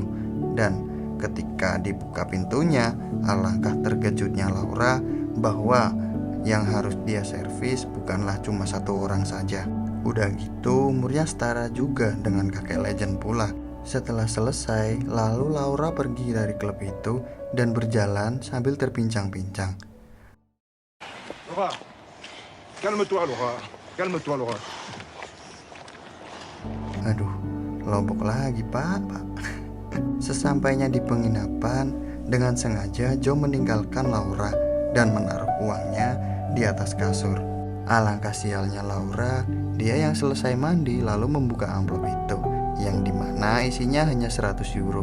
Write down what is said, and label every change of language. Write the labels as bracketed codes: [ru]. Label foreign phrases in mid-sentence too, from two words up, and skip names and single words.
[id] Dan ketika dibuka pintunya, alangkah terkejutnya Laura bahwa yang harus dia servis bukanlah cuma satu orang saja. Udah gitu umurnya setara juga dengan kakek legend pula. Setelah selesai, lalu Laura pergi dari klub itu dan berjalan sambil terpincang-pincang. [fr] Laura, calme-toi Laura, calme-toi Laura. [id] Aduh, lobok lagi pak. Sesampainya di penginapan, dengan sengaja Joe meninggalkan Laura dan menaruh uangnya di atas kasur. Alangkah sialnya Laura, dia yang selesai mandi lalu membuka amplop itu, yang dimana isinya hanya 100 euro.